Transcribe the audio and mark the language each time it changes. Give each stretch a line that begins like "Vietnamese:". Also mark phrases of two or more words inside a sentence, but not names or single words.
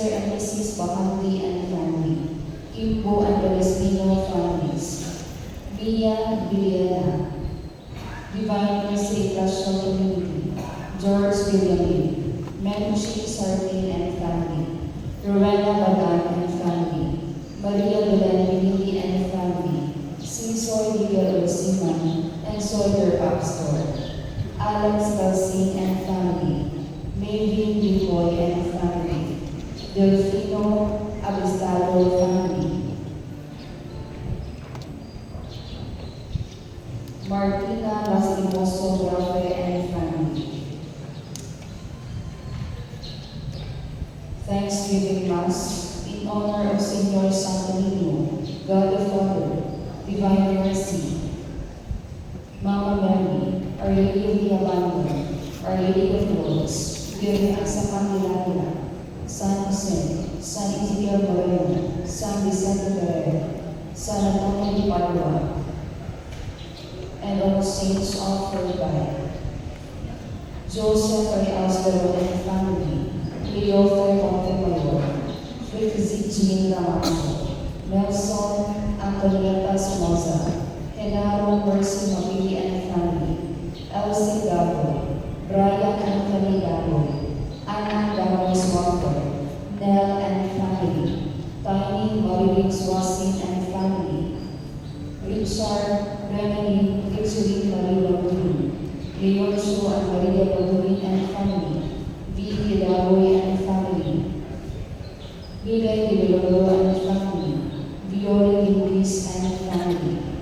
English: and Mrs. Bahamdi and family, Kimbo and Palestino families, Villa Villena, Divine Mercy International Community, George William, Menushi Sardin and family, Rowena Bagan and family, Maria Belen Pinili and family, Sinsoy Miguel Osiman and Sawyer Upstore, Alex Galsing and family, Maylin Bicoy and family, Delfino Abestado family, Martina Lastimoso Rafe and family. Thanksgiving Mass in honor of Senor Santo Niño, God the Father, Divine Mercy, Mama Mary, Our Lady of the Abandon, Our Lady of Lords, Virgen sa Candelaria, San Jose, San Ezequiel Moreno, San Vicente Ferrer, San Antonio de Padua, and all saints offered by Joseph Ray Austero and family, Leofer Montemayor, Ricky Jean Ramacho, Nelson Antonieta Somoza, Genaro Mercy Mabili and family, Elsie Gabo, Brian Anthony Gabo, Anna Gabo Swampler, Nell and family, Tiny Marilyn Swasin and family, Richard Rennie Kitsurin Maria Badurin, Leonso and Maria Badurin and family, Vicky Daroy and family, Miguel Villaloro and family, Viola Luis and family.